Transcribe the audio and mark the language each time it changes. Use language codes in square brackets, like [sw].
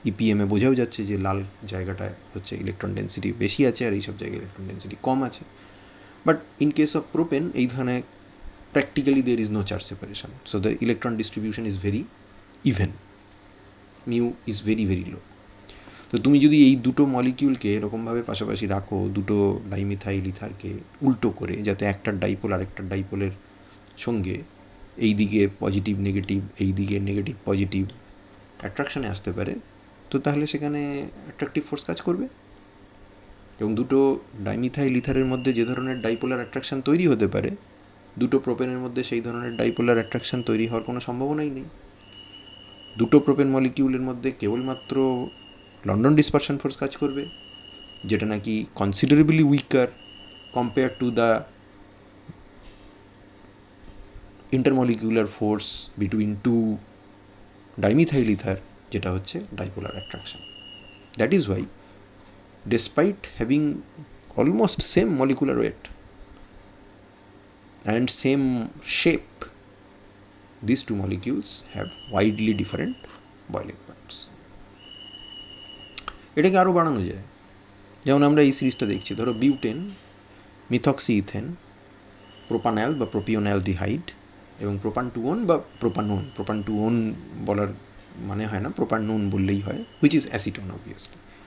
[bn] ইপিএমে বোঝাও যাচ্ছে যে লাল জায়গাটায় হচ্ছে ইলেকট্রন ডেন্সিটি বেশি আছে, আর এইসব জায়গায় ইলেকট্রন ডেন্সিটি কম আছে। [en] but in case of propane [bn] এই ধরনের [en] practically there is no charge separation, so the electron distribution is very even, mu is very very low. [bn] তো তুমি যদি এই দুটো মলিকিউলকে এরকমভাবে পাশাপাশি রাখো, দুটো ডাইমিথাইল ইথারকে উল্টো করে, যাতে একটার ডাইপোল আর একটার ডাইপোলের সঙ্গে এই দিকে পজিটিভ নেগেটিভ, এই দিকে নেগেটিভ পজিটিভ অ্যাট্রাকশানে আসতে পারে, তো তাহলে সেখানে অ্যাট্রাকটিভ ফোর্স কাজ করবে। এবং দুটো ডাইমিথাইল ইথারের মধ্যে যে ধরনের ডাইপোলার অ্যাট্রাকশান তৈরি হতে পারে, দুটো প্রোপেনের মধ্যে সেই ধরনের ডাইপোলার অ্যাট্রাকশান তৈরি হওয়ার কোনো সম্ভাবনাই নেই। দুটো প্রোপেন মলিকিউলের মধ্যে কেবলমাত্র লন্ডন ডিসপারশন ফোর্স কাজ করবে, যেটা নাকি [en] considerably weaker compare to the intermolecular force between two dimethyl ether, [bn] যেটা হচ্ছে ডাইপোলার attraction. [en] That is why despite having almost same molecular weight and same shape, these two molecules have widely different boiling points. [bn] এটাকে আরও বাড়ানো যায়, যেমন আমরা এই সিরিজটা দেখছি, ধরো বিউটেন, মিথক্সি ইথেন, প্রোপানল বা প্রোপিওনালডিহাইড এবং প্রোপান-2-ওন বা প্রোপানোন। প্রোপান-2-ওন বলার মানে হয় না, প্রোপানোন বললেই হয়, [en] Which is acetone obviously.